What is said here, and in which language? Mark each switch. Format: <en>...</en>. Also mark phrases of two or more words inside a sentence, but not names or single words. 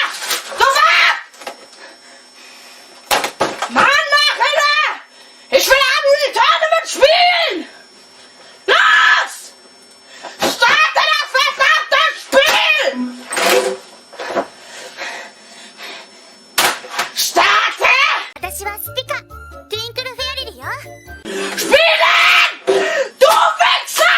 <de>Sofort! Mann, mach Hilfe! Ich will die Tournament spielen! Los! Starte das verdammte Spiel! Starte!</de> <ja>私はスピカ、トゥインクルフェアリルよ。</ja> <de>Spielen! Du Wichser!</de>